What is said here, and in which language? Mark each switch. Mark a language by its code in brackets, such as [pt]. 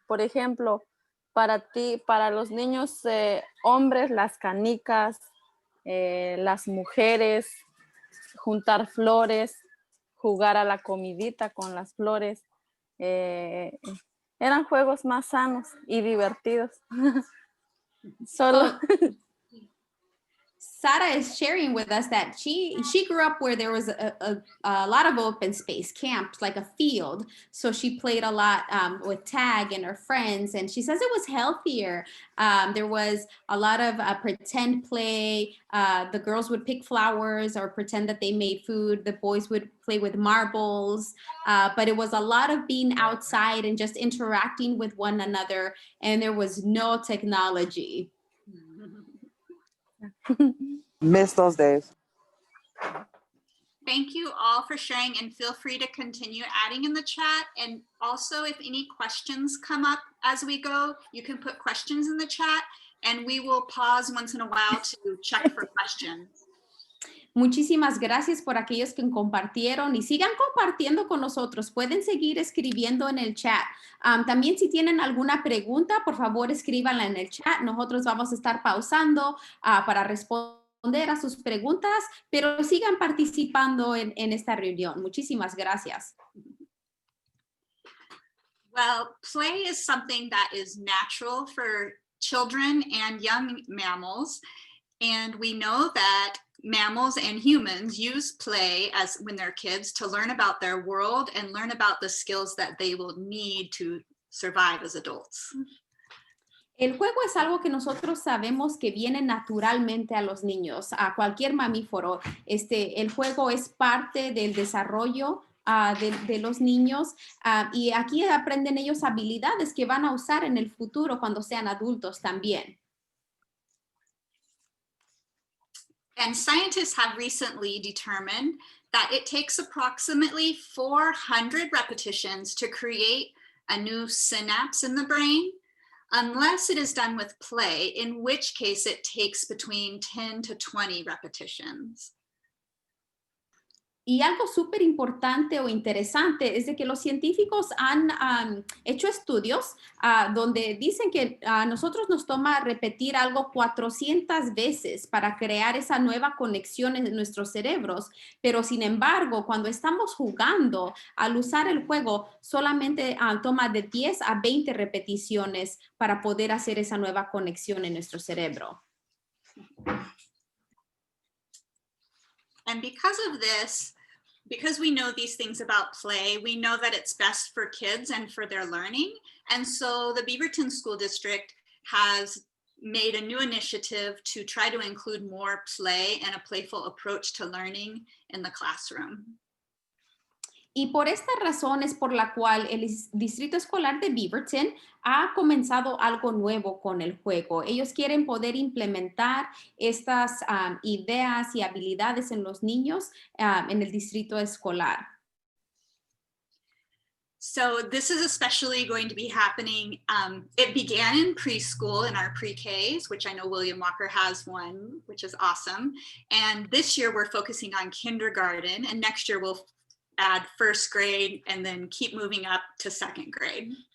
[es] Por ejemplo, para los niños hombres, las canicas, las mujeres, juntar flores, jugar a la comidita con las flores. Eran juegos más sanos y divertidos. Solo [en] Sara is sharing with us that she grew up where there was a lot of open space, camps, like a field. So she played a lot with tag and her friends, and she says it was healthier. There was a lot of pretend play. The girls would pick flowers or pretend that they made food. The boys would play with marbles, but it was a lot of being outside and just interacting with one another, and there was no technology. Miss those days. Thank you all for sharing, and feel free to continue adding in the chat. And also, if any questions come up as we go, you can put questions in the chat and we will pause once in a while to check for questions. [es] Muchísimas gracias por aquellos que compartieron y sigan compartiendo con nosotros. Pueden seguir escribiendo en el chat. También si tienen alguna pregunta, por favor escríbanla en el chat. Nosotros vamos a estar pausando para responder a sus preguntas, pero sigan participando en esta reunión. Muchísimas gracias. [en] Well, play is something that is natural for children and young mammals. And we know that mammals and humans use play as when they're kids to learn about their world and learn about the skills that they will need to survive as adults. [es] El juego es algo que nosotros sabemos que viene naturalmente a los niños, a cualquier mamífero. El juego es parte del desarrollo de los niños y aquí aprenden ellos habilidades que van a usar en el futuro cuando sean adultos también. [en] And scientists have recently determined that it takes approximately 400 repetitions to create a new synapse in the brain, unless it is done with play, in which case it takes between 10 to 20 repetitions. [es] Y algo súper importante o interesante es de que los científicos han hecho estudios donde dicen que a nosotros nos toma repetir algo 400 veces para crear esa nueva conexión en nuestros cerebros, pero sin embargo, cuando estamos jugando, al usar el juego, solamente toma de 10 a 20 repeticiones para poder hacer esa nueva conexión en nuestro cerebro. [en] And because of this, because we know these things about play, we know that it's best for kids and for their learning. And so the Beaverton School District has made a new initiative to try to include more play and a playful approach to learning in the classroom. [es] Y por esta razón es por la cual el Distrito Escolar de Beaverton ha comenzado algo nuevo con el juego. Ellos quieren poder implementar estas ideas y habilidades en los niños en el distrito escolar. [en] So this is especially going to be happening, it began in preschool in our pre-Ks, which I know William Walker has one, which is awesome. And this year we're focusing on kindergarten, and next year we'll add first grade and then keep moving up to second grade.